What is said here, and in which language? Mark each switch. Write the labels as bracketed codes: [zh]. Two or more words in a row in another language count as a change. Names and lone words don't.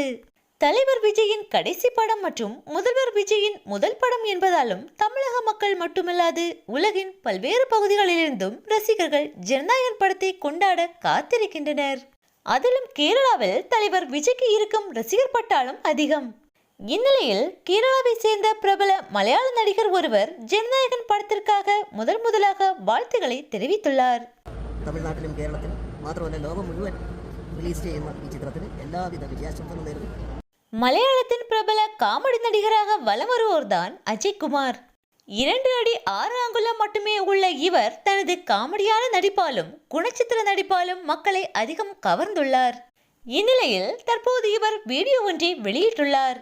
[ta] தலைவர் விஜயின் கடைசி படம் மற்றும் முதல்வர் விஜயின் முதல் படம் என்பதாலும் தமிழக மக்கள் மட்டுமல்லாது உலகின் பல்வேறு பகுதிகளிலிருந்தும் ரசிகர்கள் ஜனநாயகன் படத்தை கொண்டாட காத்திருக்கின்றனர். அதிலும் கேரளாவில் தலைவர் விஜய்க்கு இருக்கும் ரசிகர் பட்டாளம் அதிகம். இந்நிலையில் கேரளாவை சேர்ந்த பிரபல மலையாள நடிகர் ஒருவர் ஜனநாயகன் படத்திற்காக முதலாக வாழ்த்துக்களை தெரிவித்துள்ளார். தமிழ்நாட்டிலும் கேரளத்திலும் [ml] മാത്രമല്ല ലോകം മുഴുവൻ റിലീസ് ചെയ്യുന്ന ഈ ചിത്രത്തിന് എല്ലാവിധ വിജയാശംസകളും നേരുന്നു. [ta] மலையாளத்தின் பிரபல காமெடி நடிகராக வலம் வருவோர்தான் அஜய் குமார். 2 அடி 6 அங்குலம் மட்டுமே உள்ள இவர் தனது காமெடியான நடிப்பாலும் குணச்சித்திர நடிப்பாலும் மக்களை அதிகம் கவர்ந்துள்ளார். இந்நிலையில் தற்போது இவர் வீடியோ ஒன்றை வெளியிட்டுள்ளார்.